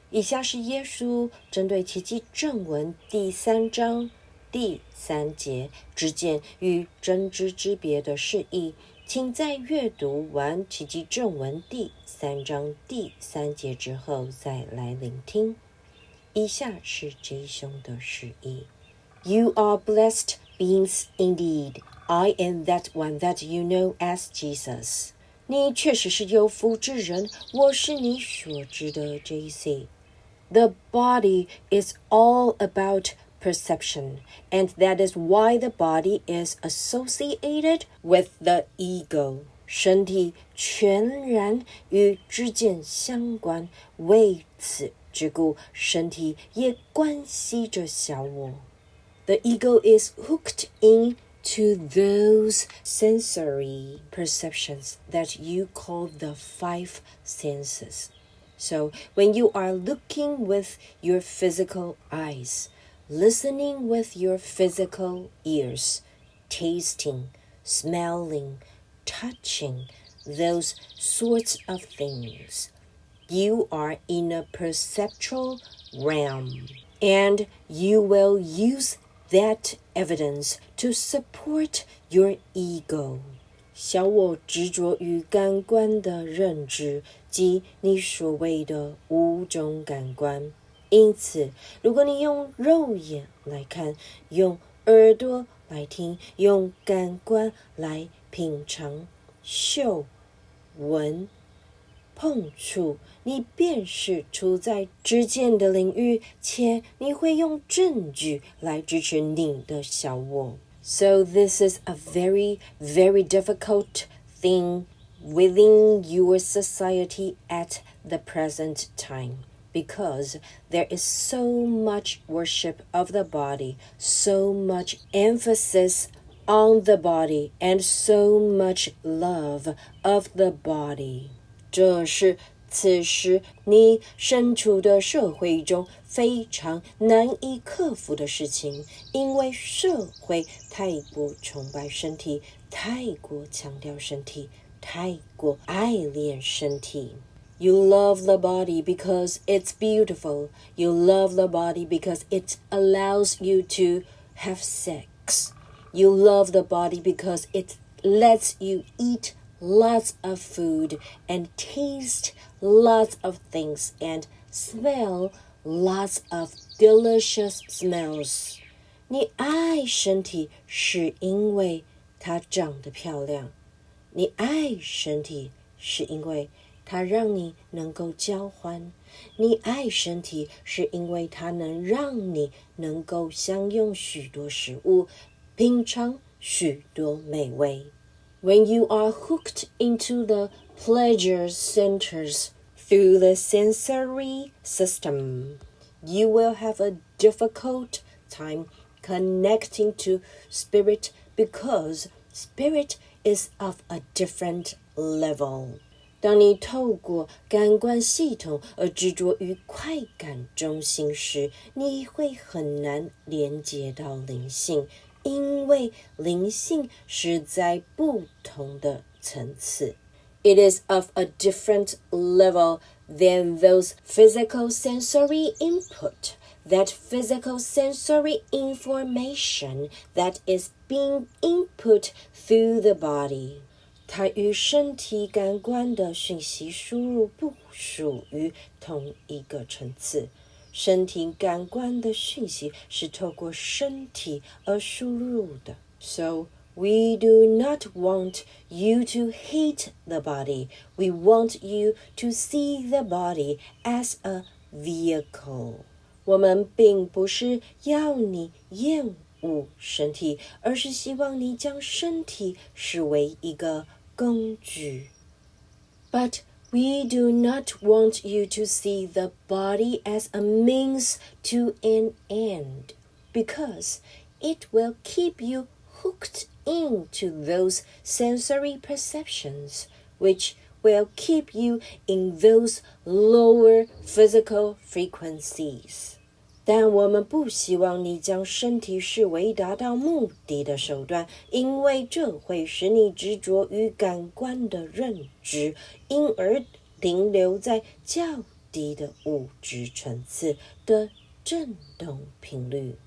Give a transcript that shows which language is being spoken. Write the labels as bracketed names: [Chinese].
[Chinese] 以下是耶稣针对奇迹正文第3章第3节知见与真知之别的释义，请在阅读完奇迹正文第3章第3节之后再来聆听。以下是 J 兄的释义。 [English] You are blessed beings indeed. I am that one that you know as Jesus. [Chinese] 你确实是有福之人，我是你所知的 JC. [English] The body is all about perception, and that is why the body is associated with the ego. [Chinese] 身体全然与知见相关，为此之故，身体也关系着小我。 [English] The ego is hooked into those sensory perceptions that you call the 5 senses. So when you are looking with your physical eyes, listening with your physical ears, tasting, smelling, touching, those sorts of things, you are in a perceptual realm, and you will use that evidence to support your ego. [Chinese] 小我执着于感官的认知，即你所谓的5种感官。因此，如果你用肉眼来看，用耳朵来听，用感官来品尝，嗅、闻、碰触，你便是处在知见的领域，且你会用证据来支持你的小我。 [English] So this is a very, very difficult thing within your society at the present time, because there is so much worship of the body, so much emphasis on the body, and so much love of the body. [Chinese] 这是此时你身处的社会中非常难以克服的事情，因为社会太过崇拜身体，太过强调身体，太过爱恋身体。 [English] You love the body because it's beautiful. You love the body because it allows you to have sex. You love the body because it lets you eat lots of food and taste lots of things and smell lots of delicious smells. [Chinese] 你爱身体是因为它长得漂亮，你爱身体是因为它让你能够交欢，你爱身体是因为它能让你能够享用许多食物，品尝许多美味。 [English] When you are hooked into the pleasure centers through the sensory system, you will have a difficult time connecting to spirit because spirit is of a different level. [Chinese] 当你透过感官系统而执着于快感中心时，你会很难连接到灵性，因为灵性是在不同的层次。 [English] It is of a different level than those physical sensory input, that physical sensory information that is being input through the body. [Chinese] 它与身体感官的讯息输入不属于同一个层次。身体感官的讯息是透过身体而输入的。 [English] So we do not want you to hate the body. We want you to see the body as a vehicle. [Chinese] 我们并不是要你厌恶身体，而是希望你将身体视为一个工具。 [English] But we do not want you to see the body as a means to an end, because it will keep you hooked into those sensory perceptions, which will keep you in those lower physical frequencies. [Chinese] 但我们不希望你将身体视为达到目的的手段，因为这会使你执着于感官的认知，因而停留在较低的物质层次的振动频率。